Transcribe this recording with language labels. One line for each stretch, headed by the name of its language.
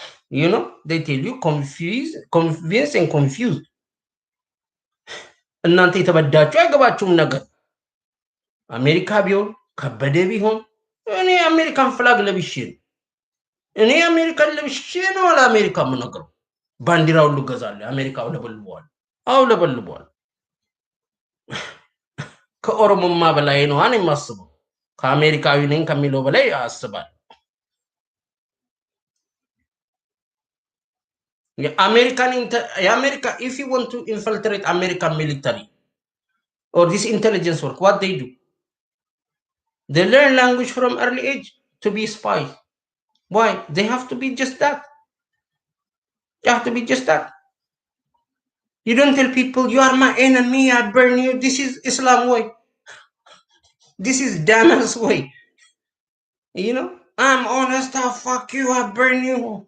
English: You know, they tell you convince and confuse.
Amharic: እናንተ የተበዳችሁ አይገባችሁም ነገር። አሜሪካ ቢሆን ከበደ ቢሆን እኔ አሜሪካን ፍላግ ለብሼ እኔ አሜሪካን ለብሼ ነው ለአሜሪካ የምነግረው። ባንዲራ ሁሉ ገዛለሁ። አሜሪካው ለበልቧል። አው ለበልቧል። ከኦሮሞማ በላይ ነው አን የማስበው። ከአሜሪካዊ ነኝ ከሚለው በላይ አስባል።
English: የአሜሪካ if you want to infiltrate American military or this intelligence work, what they do? They learn language from early age to be spies. Why? They have to be just that. You have to be just that. You don't tell people, you are my enemy, I burn you. This is Islam way. This is Dama's way. You know, I'm honest, I'll fuck you, I burn you.